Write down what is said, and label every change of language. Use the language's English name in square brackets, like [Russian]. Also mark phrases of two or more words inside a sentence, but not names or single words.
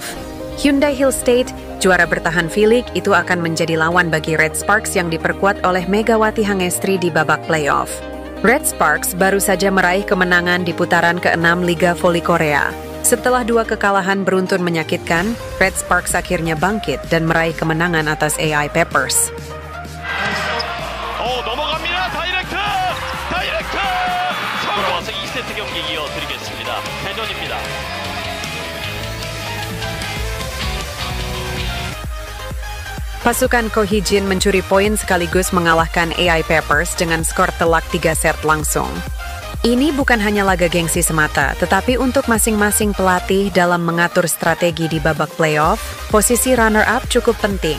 [Indonesian] Hyundai Hill State, juara bertahan V-League, itu akan menjadi lawan bagi Red Sparks yang diperkuat oleh Megawati Hangestri di babak playoff. Red Sparks baru saja meraih kemenangan di putaran ke-6 Liga Voli Korea. Setelah 2 kekalahan beruntun menyakitkan, Red Sparks akhirnya bangkit dan meraih kemenangan atas AI Peppers. [Korean] 넘어갑니다. 다이렉트 돌아와서 2세트 경기 이어드리겠습니다. 대전입니다. [Indonesian] Pasukan Ko Hee-jin mencuri poin sekaligus mengalahkan AI Peppers dengan skor telak 3 set langsung. Ini bukan hanya laga gengsi semata, tetapi untuk masing-masing pelatih dalam mengatur strategi di babak playoff, posisi runner-up cukup penting.